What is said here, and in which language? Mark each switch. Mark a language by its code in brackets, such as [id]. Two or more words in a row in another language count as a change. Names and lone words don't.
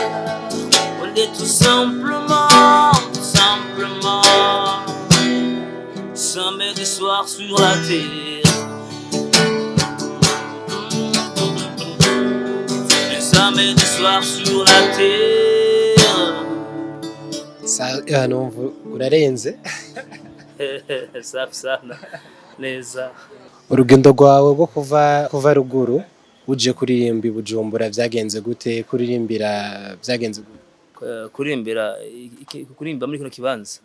[fr] On est tout simplement, samedi soir sur la terre. Un samedi soir sur la terre. [rn] Numva urarenze. [sw] Safi sana, neza. [rn] Urugendo rwawe rwo kuva ruguru uje kuririmba Bujumbura vyagenze gute? Kuririmbira vyagenze gute? Kuririmba muri kino kibanza.